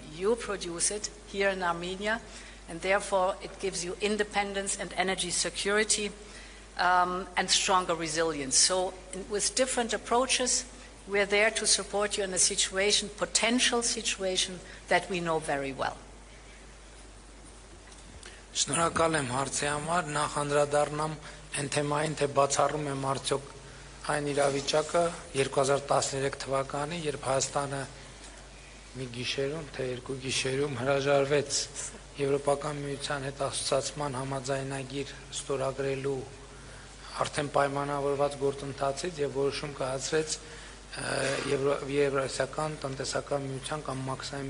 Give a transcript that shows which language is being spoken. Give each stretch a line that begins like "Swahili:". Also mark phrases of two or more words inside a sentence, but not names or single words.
English: You produce it here in Armenia, and therefore it gives you independence and energy security and stronger resilience. So with different approaches, we're there to support you in a situation, potential situation, that we know very well.
Armenian: Շնորհակալ եմ հարցի համար, նախ անդրադառնամ այն թեմային, թե բացառում եմ արդյոք այն իրավիճակը 2013 թվականի, երբ Հայաստանը մի գիշերում, թե երկու գիշերում հրաժարվեց Եվրոպական միության հետ ասոցիացման համաձայնագիր ստորագրելու արդեն պայմանավորված գործընթացից եւ որոշում կայացրեց Եվրասիական տնտեսական միության կամ մաքսային